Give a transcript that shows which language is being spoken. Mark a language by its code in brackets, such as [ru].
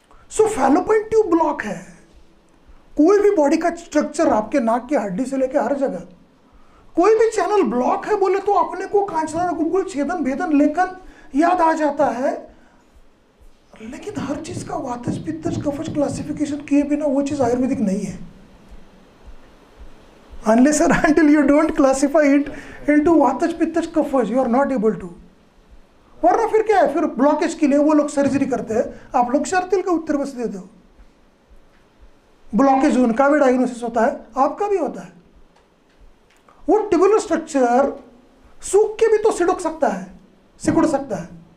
[hi] सो fallopian tube block है. कोई भी बॉडी का स्ट्रक्चर, आपके नाक की हड्डी से लेकर हर जगह कोई भी चैनल ब्लॉक है बोले तो अपने को कांचना गुगुल, छेदन, भेदन, लेखन याद आ जाता है. लेकिन हर चीज का वातज पित्तज कफज क्लासिफिकेशन किए बिना वो चीज आयुर्वेदिक नहीं है. [en] Unless or until you don't classify it into vataj pittaj kaphaj, you are not able to. [hi] वरना फिर क्या है, फिर ब्लॉकेज के लिए वो लोग सर्जरी करते हैं, आप लोग क्षार का उत्तर बस देते हो. ब्लॉकेज उनका भी डायग्नोसिस होता है, आपका भी होता है. वो ट्यूबुलर स्ट्रक्चर सूख के भी तो सिकुड़ सकता है.